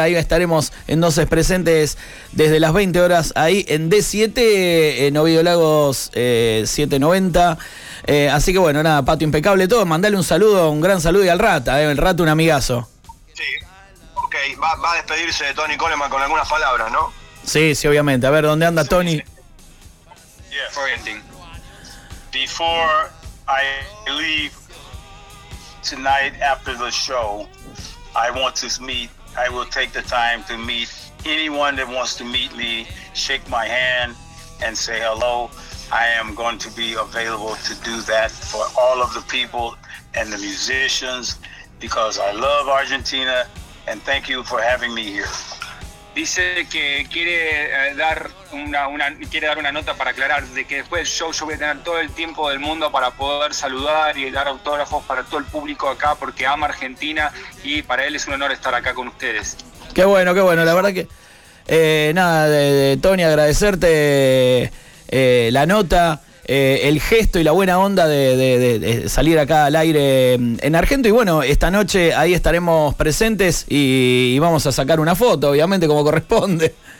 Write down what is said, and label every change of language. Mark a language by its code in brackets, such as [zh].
[es] Ahí estaremos entonces presentes desde las 20 horas ahí en D7, en Ovidio Lagos 790. Así que bueno, nada, Pato, impecable todo. Mandale un saludo, un gran saludo, y al Rata, ¿eh? El Rata, un amigazo. Sí, ok, va a despedirse de Tony Coleman con algunas palabras, ¿no? Sí, obviamente. A ver, ¿dónde anda Tony? [en] Before I leave tonight after the show, I will take the time to meet anyone that wants to meet me, shake my hand and say hello. I am going to be available to do that for all of the people and the musicians, because I love Argentina, and thank you for having me here. [es] Dice que quiere dar una nota para aclarar de que después del show yo voy a tener todo el tiempo del mundo para poder saludar y dar autógrafos para todo el público acá, porque ama Argentina y para él es un honor estar acá con ustedes. Qué bueno, la verdad que de Tony, agradecerte la nota, el gesto y la buena onda de salir acá al aire en Argento. Y bueno, esta noche ahí estaremos presentes y vamos a sacar una foto, obviamente, como corresponde.